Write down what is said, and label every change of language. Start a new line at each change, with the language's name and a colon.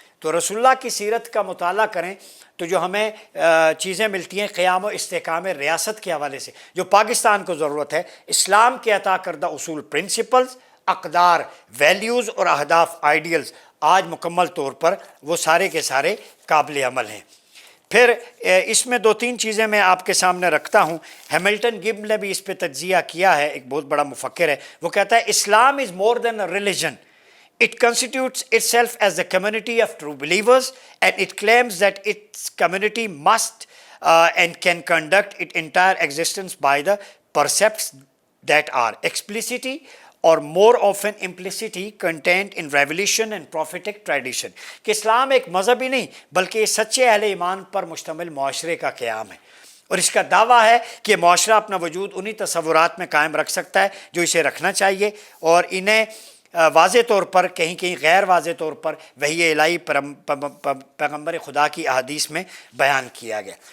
Urdu: تو رسول اللہ کی سیرت کا مطالعہ کریں تو جو ہمیں چیزیں ملتی ہیں قیام و استحکام ریاست کے حوالے سے، جو پاکستان کو ضرورت ہے، اسلام کے عطا کردہ اصول، پرنسپلز، اقدار، ویلیوز اور اہداف، آئیڈیلز آج مکمل طور پر وہ سارے کے سارے قابل عمل ہیں. پھر اس میں دو تین چیزیں میں آپ کے سامنے رکھتا ہوں. ہیملٹن گبن نے بھی اس پہ تجزیہ کیا ہے، ایک بہت بڑا مفکر ہے. وہ کہتا ہے اسلام
English: Is more than a religion. It constitutes itself as a community of true believers, and it claims that its community must and can conduct its entire existence by the precepts that are explicitly or more often implicitly contained in revelation and prophetic tradition.
Urdu: کہ اسلام ایک مذہب ہی نہیں بلکہ سچے اہل ایمان پر مشتمل معاشرے کا قیام ہے، اور اس کا دعویٰ ہے کہ معاشرہ اپنا وجود انہی تصورات میں قائم رکھ سکتا ہے جو اسے رکھنا چاہیے، اور انہیں واضح طور پر کہیں کہیں غیر واضح طور پر وحی الہی پیغمبر خدا کی احادیث میں بیان کیا گیا.